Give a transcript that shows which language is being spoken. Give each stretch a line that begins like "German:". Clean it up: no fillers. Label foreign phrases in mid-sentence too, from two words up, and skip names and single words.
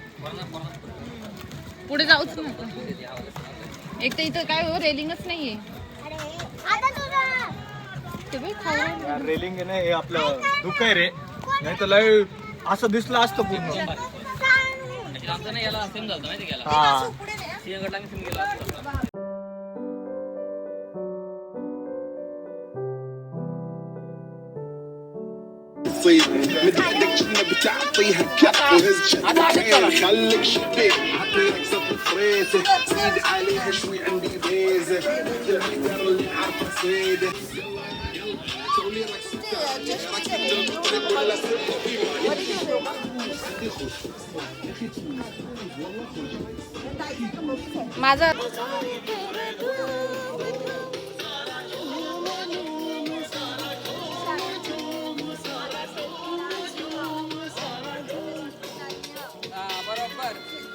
Marathi: पुढे जाऊच नको. एक तर इथं काय हो रेलिंगच नाहीये. आता तुझं ते बाई खाऊ राहिलं. यार रेलिंग आहे ना हे आपलं धुक आहे रे, नाही तर लय असं दिसलं असतं पूर्ण. आमचं नाही याला सेम झालं माहिती गेला हा सिंहगडला मी सेम गेला
Arabic: متعدك شنو بتعطيها كف وهز خليك شبيك عطيك صف فريسه زيد عليها شوي عندي بيزه الحجر اللي عارفه صيده سوي
Marathi: माझं बरोबर